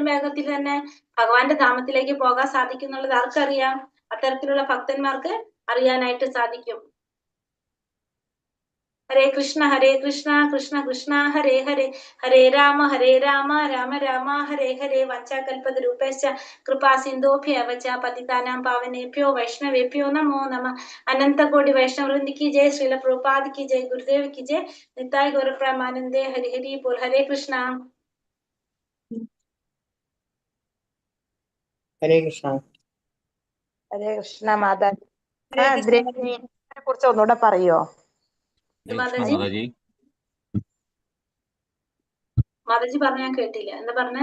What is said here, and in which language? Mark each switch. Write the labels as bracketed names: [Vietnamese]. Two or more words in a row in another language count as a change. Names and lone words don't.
[Malayalam] വേഗത്തിൽ തന്നെ ഭഗവാന്റെ ധാമത്തിലേക്ക് പോകാൻ സാധിക്കും എന്നുള്ളത് ആർക്കറിയാം? അത്തരത്തിലുള്ള ഭക്തന്മാർക്ക് അറിയാനായിട്ട് സാധിക്കും. [Sanskrit] हरे कृष्ण कृष्ण कृष्ण हरे हरे, हरे राम राम राम हरे हरे. वाञ्छाकल्पतरुभ्यश्च कृपा सिन्धुभ्य एव च पतितानां पावनेभ्यो वैष्णवेभ्यो नमो नमः. अनन्तकोटि वैष्णववृन्द [Hindi] की जय, श्रील प्रभुपाद की जय, गुरुदेव की जय, [Bangla] নিতাই গৌর প্রেমানন্দে, হরি হরি বোল. [Hindi] हरे कृष्ण. [Malayalam] ഹരേ കൃഷ്ണ. [Sanskrit] हरे कृष्ण. [Malayalam] മാതാജിയെ കുറിച്ച് ഒന്നുകൂടെ പറയോ? മാതാജി പറഞ്ഞ ഞാൻ കേട്ടില്ല. എന്താ പറഞ്ഞ?